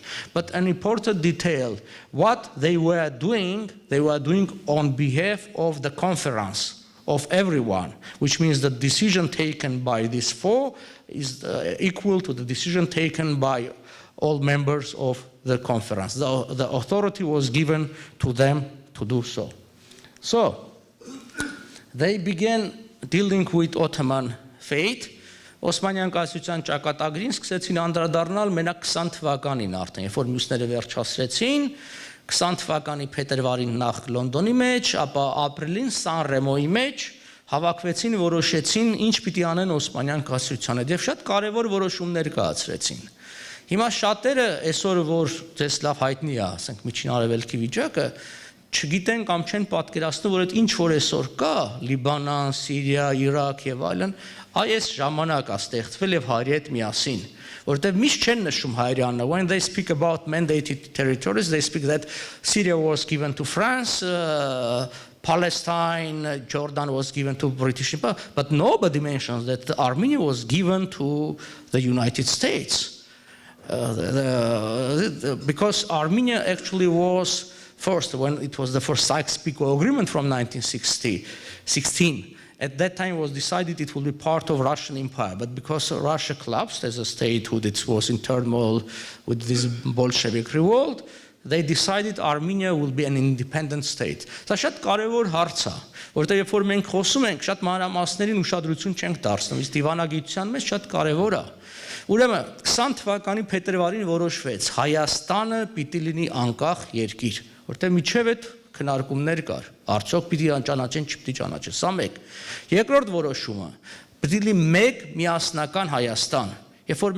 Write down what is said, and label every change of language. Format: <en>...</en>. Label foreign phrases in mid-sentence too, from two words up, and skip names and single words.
<en>But an important detail, what they were doing on behalf of the conference, of everyone, which means the decision taken by these 4 is equal to the decision taken by all members of the conference. The authority was given to them to do so. So, they began dealing with Ottoman fate.</en> <hy>Օսմանյան կայսրության ճակատագրին սկսեցին անդրադառնալ մենակ 20 թվականին արդեն, երբ որ մյուսները վերջացրեցին, 20 թվականի փետրվարին նախ Լոնդոնի մեջ, ապա ապրիլին Սան Ռեմոյի մեջ հավաքվեցին, որոշեցին ինչ պիտի անեն Օսմանյան կայսրության հետ եւ շատ կարեւոր որոշումներ կայացրեցին։ Հիմա շատերը այսօր որ դες լավ հայտնի է, ասենք միջին արևելքի վիճակը, չգիտեն կամ չեն պատկերացնում, որ այդ ինչ որ այսօր կա, Լիբանան, Սիրիա, Իրաք եւ այլն, այս ժամանակ է ստեղծվել եւ հայերի հետ միասին, որտեղ միշտ չեն նշում հայերանը.</hy> <en>When they speak about mandated territories, they speak that Syria was given to France, Palestine, Jordan was given to British Empire, but nobody mentions that Armenia was given to the United States. Because Armenia actually was first, when it was the first Sykes-Picot Agreement from 1916, at that time it was decided it will be part of Russian Empire, but because Russia collapsed as a statehood, it was in turmoil with this Bolshevik revolt, they decided Armenia will be an independent state.</en> <hy>Դա շատ կարևոր հարց է, որտեղ երբ որ մենք խոսում ենք, շատ մանրամասներին ուշադրություն չենք դարձնում, իսկ դիվանագիտության մեջ շատ կարևոր է։ Ուրեմն 20 թվականի փետրվարին որոշվեց Հայաստանը պիտի լինի անկախ երկիր, որտեղ միջև այդ քննարկումներ կար, արդյոք պիտի ճանաչեն, չպիտի ճանաչեն, սա մեկ։ Երկրորդ որոշումը, պիտի լինի մեկ միասնական Հայաստան։ Երբ որ</hy>